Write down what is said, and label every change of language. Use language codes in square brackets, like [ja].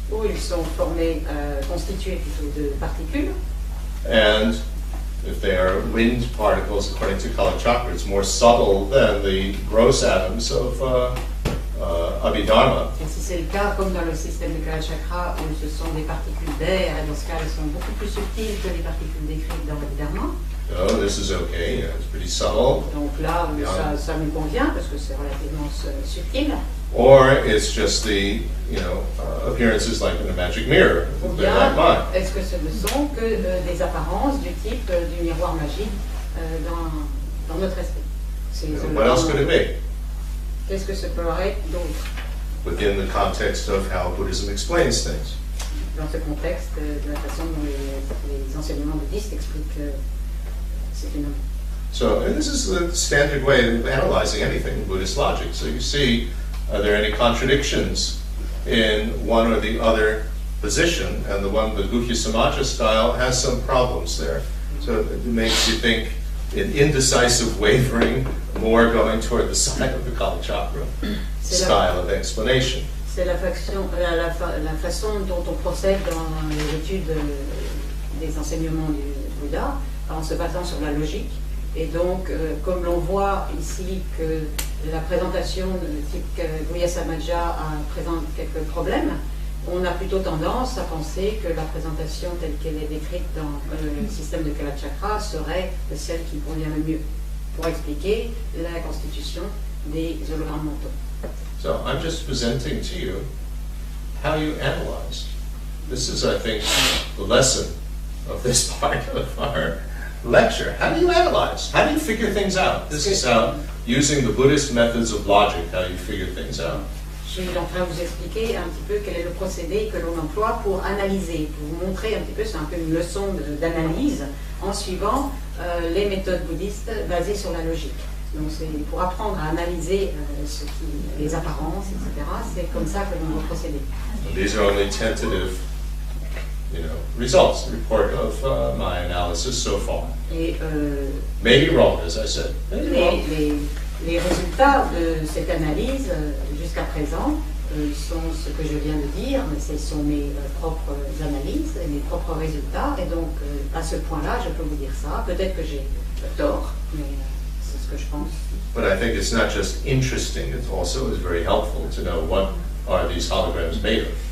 [fr] Ou ils sont formés, constitués plutôt de particules. [en] and if they are wind particles, according to Kalachakra, it's more subtle than the gross atoms of Abhidharma. [fr] Et si c'est le cas, comme dans le système de Kalachakra, où ce sont des particules d'air, et dans ce cas, elles sont beaucoup plus subtiles que les particules décrites dans l'Abhidharma. [en] Oh, this is okay, it's pretty subtle. [fr] Donc là, ça me convient, parce que c'est relativement subtil. [en] Or it's just the, appearances like in a magic mirror. [fr] Ou [en] They're [fr] bien, [en] like mine. [fr] est-ce que ce ne sont que des apparences du type du miroir magique dans notre esprit? [en] What else could it be? [fr] Qu'est-ce que ce peut être d'autre [en] Within the context of how Buddhism explains things. [fr] dans ce contexte de la façon dont les enseignements bouddhistes expliquent ces phénomènes? [en] So, and this is the standard way of analyzing anything in Buddhist logic. So you see, are there any contradictions in one or the other position? And the one, the Guhya Samaja style, has some problems there. So it makes you think in indecisive wavering, more going toward the side of the Kalachakra style of explanation. [fr] C'est la façon dont on procède dans les études des enseignements du Bouddha, en se basant sur la logique. Et donc, comme l'on voit ici que la présentation de type Guhya Samaja présente quelques problèmes, on a plutôt tendance à penser que la présentation telle qu'elle est décrite dans le système de Kalachakra serait celle qui convient le mieux pour expliquer la constitution des hologrammes mentaux. [en] So I'm just presenting to you how you analyze. This is, I think, the lesson of this part of our lecture. How do you analyze? How do you figure things out? This is how, using the Buddhist methods of logic, how you figure things out. [fr] Je suis en train de vous expliquer un petit peu quel est le procédé que l'on emploie pour analyser, pour vous montrer un petit peu, c'est un peu une leçon d'analyse en suivant les méthodes bouddhistes basées sur la logique. Donc c'est pour apprendre à analyser les apparences, etc. C'est comme ça que l'on va procéder. [en] These are only tentative, results, report of my analysis so far. [fr] Et [en] Maybe wrong, as I said. Maybe wrong. [fr] les résultats de cette analyse jusqu'à présent sont ce que je viens de dire, mais ce sont mes propres analyses et mes propres résultats. Et donc à ce point-là, je peux vous dire ça. Peut-être que j'ai tort, mais c'est ce que je pense. [en] But I think it's not just interesting, it also is very helpful to know what are these holograms made of.